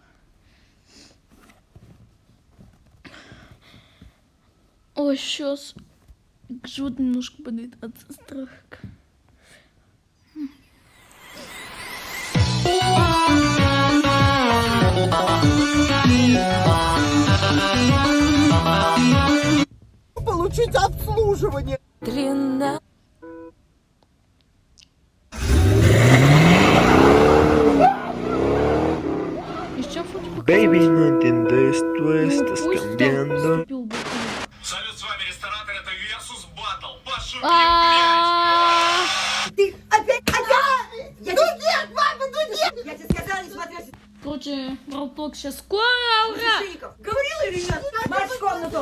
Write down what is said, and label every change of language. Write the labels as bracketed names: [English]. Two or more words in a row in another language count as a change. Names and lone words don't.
[Russian] Ой, сейчас живот немножко болит от страха. Получить обслуживание. Длина. [Spanish] Baby, no entiendes, tú estás cambiando. [Russian] Салют, с вами ресторатор, это Версус Баттл. Пошути, блядь! Ты опять? Ну нет, мама, ну нет! Я тебе сказала, не смотри. Короче, Бравл толк сейчас скоро, ура! Говорила или нет? Марш в комнату!